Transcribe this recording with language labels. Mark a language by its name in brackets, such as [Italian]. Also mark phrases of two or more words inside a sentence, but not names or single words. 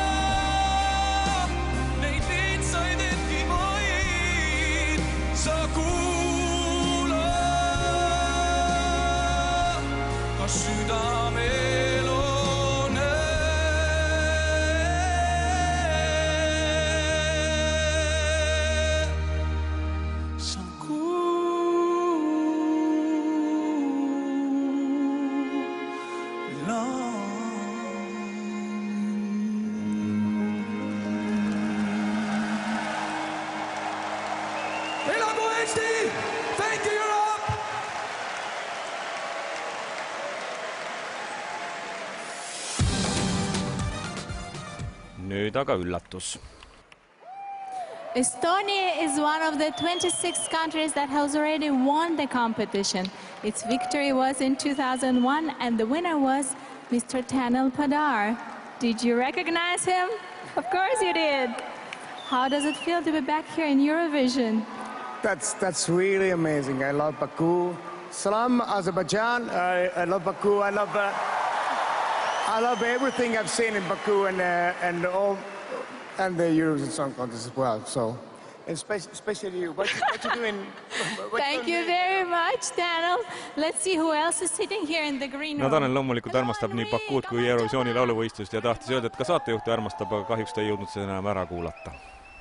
[Estonian] neid lihtsaid hetki vaid sa kuula, ka südamel on sa kuula. Elagu Eesti! [English] Thank you, Europe! [Estonian] Nüüd aga üllatus. [English] Estonia is one of the 26 countries that has already won the competition. Its victory was in 2001 and the winner was Mr. Tanel Padar. Did you recognize him? Of course you did. How does it feel to be back here in Eurovision? That's really amazing. I love Baku. Salam, Azerbaijan. I love Baku. I love everything I've seen in Baku and the Eurovision Song Contest as well. So, especially you. What you doing? Thank you very much, Tanel. Let's see who else is sitting here in the green room. [Estonian] No Tanel loomulikult armastab nii Bakuud kui Eurovisiooni lauluvõistlust ja tahtis öelda, et ka saatejuhti armastab, aga kahjuks ta ei jõudnud seda enam ära kuulata.